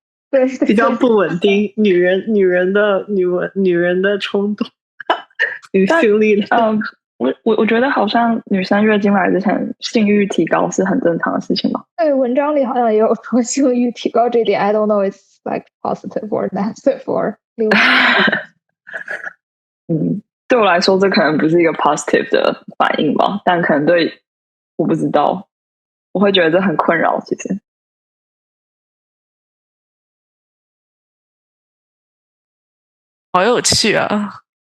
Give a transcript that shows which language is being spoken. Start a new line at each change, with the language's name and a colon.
Chinese: 对，比较不稳定，女人的冲动，女性力量。我觉得好像女生月经来之前性欲提高是很正常的事情吧？对，文章里好像也有说性欲提高这点 ，
English: I don't know it's like positive or negative or
Chinese: 对我来说这可能不是一个 positive 的反应吧，但可能对我不知道，我会觉得这很困扰。其实，好有趣啊！